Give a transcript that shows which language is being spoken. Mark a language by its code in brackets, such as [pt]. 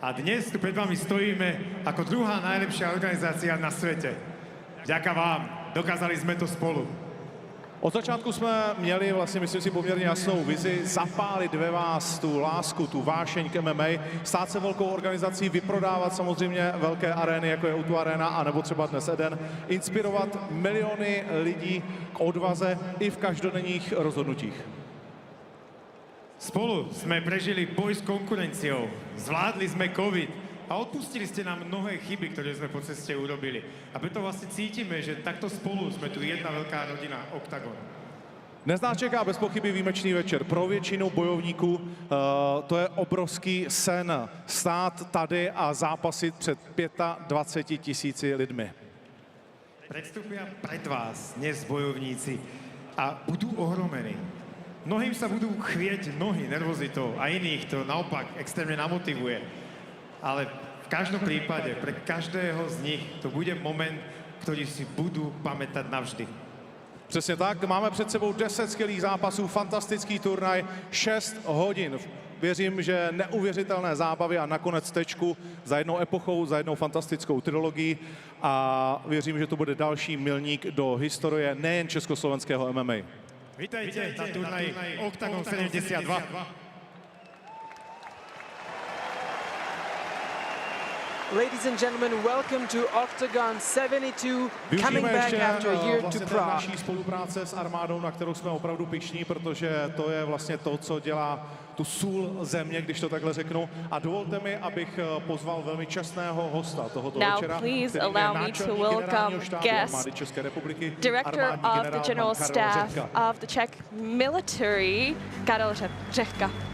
[sk] A dnes tu pred vami stojíme ako druhá najlepšia organizácia na svete. Vďaka vám, dokázali sme to spolu. [cs] Od začátku jsme měli vlastně, myslím si, poměrně jasnou vizi zapálit ve vás tu lásku, tu vášeň k MMA, stát se velkou organizací, vyprodávat samozřejmě velké arény, jako je O2 Arena, anebo třeba dnes Eden, inspirovat miliony lidí k odvaze i v každodenních rozhodnutích. [sk] Spolu sme prežili boj s konkurenciou, zvládli sme COVID a odpustili ste nám mnohé chyby, ktoré sme po ceste urobili. A preto vlastne cítime, že takto spolu sme tu jedna veľká rodina OKTAGON. [cs] Dnes nás čeká bez pochyby výjimečný večer. Pro většinu bojovníků to je obrovský sen stát tady a zápasit před 25 000 lidmi. [sk] Predstúpia pred vás dnes bojovníci a budú ohromení. Mnohým sa budú chvieť nohy nervozitou a iných to naopak extrémne namotivuje. Ale v každom prípade, pre každého z nich to bude moment, ktorý si budú pamätať navždy. [cs] Přesně tak, máme před sebou 10 skvělých zápasů, fantastický turnaj, 6 hodin. Věřím, že neuvěřitelné zábavy a nakonec tečku za jednou epochou, za jednou fantastickou trilogií a věřím, že to bude další milník do historie nejen československého MMA. [sk] Vítajte na turnaji OKTAGON 72. [en] Ladies and gentlemen, welcome to OKTAGON 72, coming back after a year to Prague. [cs] Naší spolupráce s armádou, na kterou jsme opravdu pyšní, protože to je vlastně to, co dělá tu sůl země, když to takhle řeknu. A dovolte mi, abych pozval velmi čestného hosta tohoto večera. [en] Now please allow me to welcome guest, Director of the General Staff of the Czech Military, Karel Řehka.